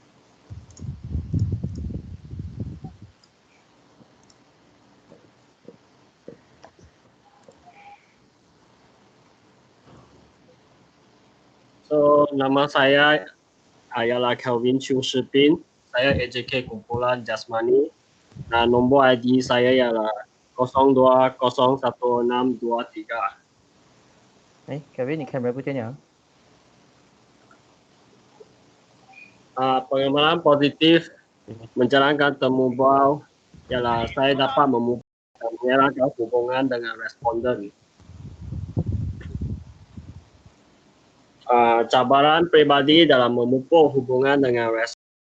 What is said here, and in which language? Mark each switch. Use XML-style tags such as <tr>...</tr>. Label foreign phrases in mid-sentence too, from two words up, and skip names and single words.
<ms>So, nama saya ialah Kelvin Chung Shipin. Saya AJK kumpulan Jasmani. Nah, nombor ID saya ialah 02011623.</ms> <zh>哎，Kevin，你 camera 不见了？</zh> <ms>Pengalaman positif menjalankan temu bual ialah saya dapat memupuk dan menjalankan hubungan dengan responden. Cabaran pribadi dalam memupuk hubungan dengan responden.</ms>